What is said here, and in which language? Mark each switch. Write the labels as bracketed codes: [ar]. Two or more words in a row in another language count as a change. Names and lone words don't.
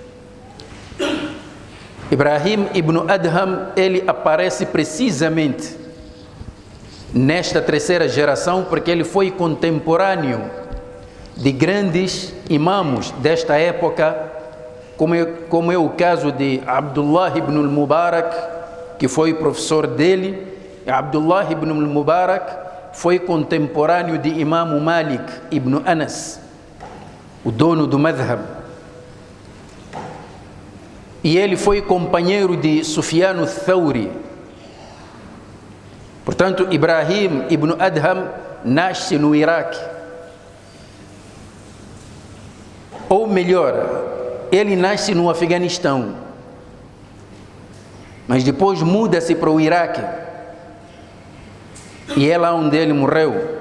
[pt] Ibrahim ibn Adham, ele aparece precisamente nesta terceira geração porque ele foi contemporâneo de grandes imãos desta época, como é o caso de Abdullah ibn al-Mubarak, que foi professor dele. Abdullah ibn al-Mubarak foi contemporâneo de Imam Malik ibn Anas, o dono do madhab. E ele foi companheiro de Sufyan al-Thawri. Portanto, Ibrahim ibn Adham nasce no Iraque. Ou melhor, ele nasce no Afeganistão, mas depois muda-se para o Iraque, e é lá onde ele morreu.